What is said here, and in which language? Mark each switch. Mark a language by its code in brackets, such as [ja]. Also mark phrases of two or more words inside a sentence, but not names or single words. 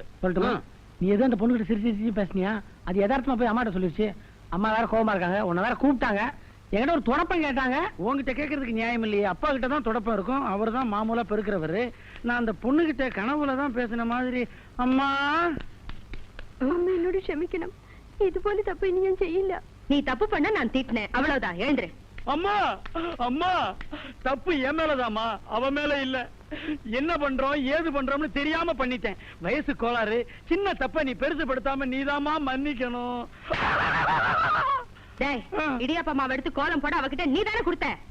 [ta] சொல்லட்டுமா? நீ ஏதோ அந்த பொண்ணுகிட்ட சிரிச்சு சிரிச்சு பேசுனியா? அது யதார்த்தமா போய் அம்மாட்ட சொல்லிருச்சு. அம்மா வேற கோபமா இருக்காங்க, உன்னை வேற கூப்பிட்டாங்க. என்கிட்ட ஒரு தொடப்பம் கேட்டாங்க. உங்ககிட்ட கேட்கறதுக்கு நியாயம் இல்லையே. அப்பா கிட்ட தான் தொடப்பம் இருக்கும், அவர் தான் மாமூலா பெருக்கிறவரு. நான் அந்த பொண்ணுகிட்ட கனவுல தான் பேசின மாதிரி. அம்மா [ml] അമ്മ എന്നോട് ക്ഷമിക്കണം. ഇതുപോലെ തപ്പ് ഇനി ഞാൻ ചെയ്യില്ല. [ta] நீ தப்பு பண்ண நான் திட்டினேன், அவ்வளவுதான். எழுந்துரு. அம்மா அம்மா, தப்பு என் மேலதாம்மா, அவ மேல இல்ல. என்ன பண்றோம் ஏது பண்றோம்னு தெரியாம பண்ணிட்டேன். வயசு கோளாறு. சின்ன தப்ப நீ பெருசுபடுத்தாம நீதாம்மா மன்னிக்கணும். டேய், இடியாப்ப மாவு எடுத்து கோலம் போட அவகிட்ட நீ தானே கொடுத்த.